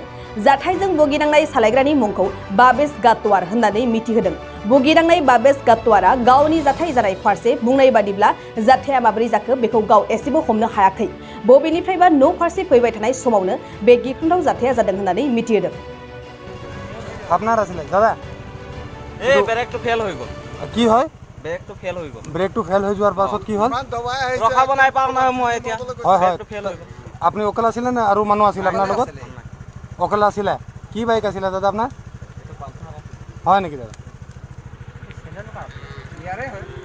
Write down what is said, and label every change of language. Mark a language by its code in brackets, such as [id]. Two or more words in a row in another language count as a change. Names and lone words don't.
[brx] जाथायजों भुगिनांनाय सालायग्रानि मुंखौ बाबेस गातवार होननानै मिथिहोदों। भुगिनांनाय बाबेस गातवारा गावनि जाथाय जानाय फारसे बुंनाय बादिब्ला जाथाया माबोरै जाखो बेखौ गाव एसेबो हमनो हायाखै। बबेनिफ्रायबा न' फारसे फैबाय थानाय समावनो बे गिख्रंथाव जाथाया जादों होननानै मिथिहोदों। [bn] আপনার আসলে দাদা [as] এই ব্রেকটো ফেল হৈ গ'ল। কি হয়? ব্রেকটো ফেল হৈ গ'ল। ব্রেকটো ফেল হৈ যোৱাৰ পাছত কি হ'ল? ৰখাব নাই পাও নহয় মই এতিয়া। হয় হয়। ব্রেকটো ফেল হৈ গ'ল। আপুনি অকলে আছিলে না আৰু মানুহ আছিল আপোনাৰ লগত? অকলে আছিলে। কি বাইক আছিলে দাদা আপোনাৰ? হয় নেকি দাদা? ইয়াৰে হয়।